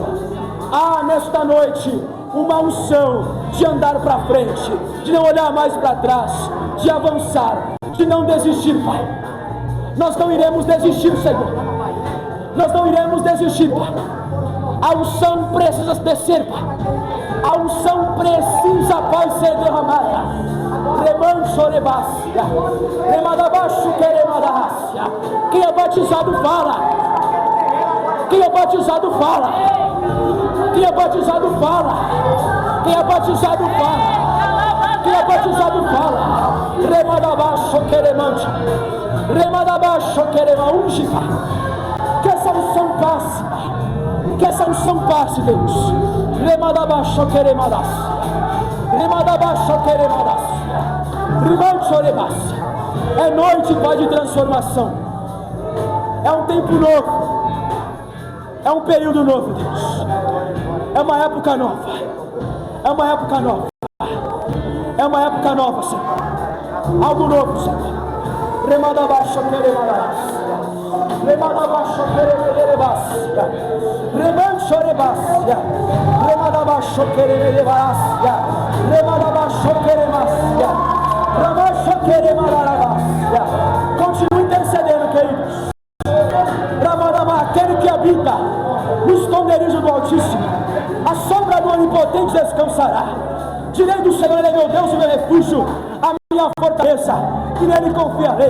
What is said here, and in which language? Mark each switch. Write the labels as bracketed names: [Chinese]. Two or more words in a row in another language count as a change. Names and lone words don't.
[Portuguese] Nesta noite, uma unção de andar para frente, de não olhar mais para trás, de avançar, de não desistir, Pai. Nós não iremos desistir, Senhor. Nós não iremos desistir, Pai. A unção precisa descer, Pai. A unção precisa, Pai, ser derramada. Remanso rebácia, remadabaixo queremadárcia. Quem é batizado fala. Quem é batizado fala. Quem é batizado fala. Quem é batizado fala. Quem é batizado fala. Remadabaixo queremante. Remadabaixo querema. Unge, Pai. Que essa unção passe, Pai. Que essa unção passe, Deus. Remadabaixo queremadas. Remadabaixo queremadas. Rimancho rebácia. É noite, Pai, de transformação. É um tempo novo. É um período novo, Deus. É uma época nova. É uma época nova. É uma época nova, Senhor. Algo novo, Senhor. Remadabaixo queremadas. Remadabaixo queremerebácia. Remancho rebácia. Remadabaixo queremerebácia. Remadabaixo queremácia. Ramacho queremarabácia. Continue intercedendo, queridos. Ramadabá, aquele que habita no esconderijo do Altíssimo, a sombra do Onipotente descansará. Direi do Senhor, Ele é meu Deus, o meu refúgio, a minha fortaleza, que nele confiarei.